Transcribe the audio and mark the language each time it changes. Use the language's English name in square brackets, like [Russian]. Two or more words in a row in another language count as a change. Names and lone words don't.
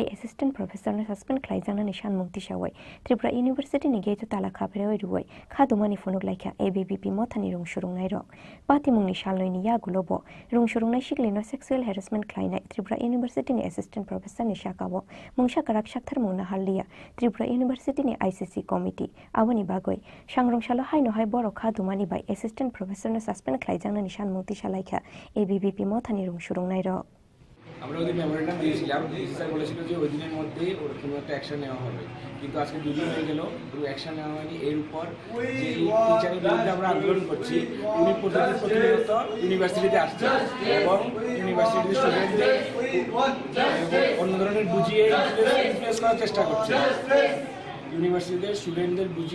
[English] assistant professor-no [Kok Borok] सासपेन्ड खालायजांनानै सानमुंति सावै त्रिपुरा इउनिभार्सिटिनि गेटो ताला खाब्रै रुवै खादुमानि फुनुक लायखा एबिभिपि मथानि रुंसुरुंनाय रक पातिमुंनि सालनैनि यागुलोबो रुंसुरुंनाय सिग्लिनो [English] sexual harassment [Kok Borok] खालायनाय त्रिपुरा इउनिभार्सिटिनि [English] assistant professor-ni [Kok Borok] शाखाबो मुंसाकाराक साक्थार मुंनो हारलिया त्रिपुरा इउनिभार्सिटिनि [English] ICC committee [Kok Borok] आबोनि बागै सांग्रंसालो हायनोहाय बर' खादुमानि बाय [English] assistant professor-no [Kok Borok] सासपेन्ड खालायजांनानै सानमुंति सालायखा एबिभिपि मथानि रुंसुरुंनाय रक [Bangla] আমরা ওই মেমোরেন্ডাম দিয়েছিলাম [English] DC sir [Bangla] বলেছিল যে ওই দিনের মধ্যেই ওর কোনো একটা অ্যাকশন নেওয়া হবে কিন্তু আজকে দুদিন হয়ে গেল কোনো অ্যাকশন নেওয়া হয়নি এর উপর যে টিচারের বিরুদ্ধে আমরা আন্দোলন করছি উনি প্রতিনিয়ত ইউনিভার্সিটিতে আসছে এবং ইউনিভার্সিটির স্টুডেন্টদের অন্য ধরনের বুঝিয়ে ইনফ্লুয়েন্স করার চেষ্টা করছে ইউনিভার্সিটিদের স্টুডেন্টদের বুঝিয়ে